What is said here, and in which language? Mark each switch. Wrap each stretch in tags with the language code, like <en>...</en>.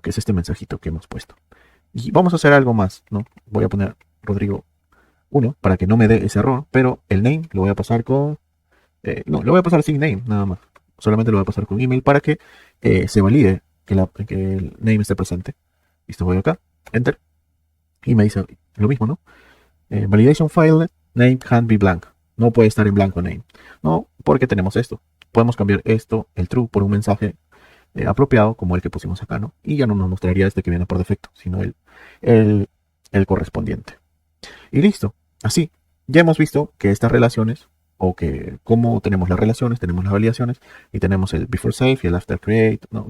<es>Que es este mensajito que hemos puesto. Y vamos a hacer algo más, ¿no? Voy a poner Rodrigo 1 para que no me dé ese error, pero el name lo voy a pasar con... no, lo voy a pasar sin name, nada más. Solamente lo voy a pasar con email para que se valide que el name esté presente. Listo, voy acá, enter. Y me dice lo mismo, ¿no?</es> <en>Validation file name can't be blank.</en> <es>No puede estar en blanco name. No, porque tenemos esto. Podemos cambiar esto, el true, por un mensaje apropiado, como el que pusimos acá, ¿no? Y ya no nos mostraría este que viene por defecto, sino el correspondiente. Y listo. Así, ya hemos visto que estas relaciones, o que cómo tenemos las relaciones, tenemos las validaciones, y tenemos el before save y el after create, ¿no?</es>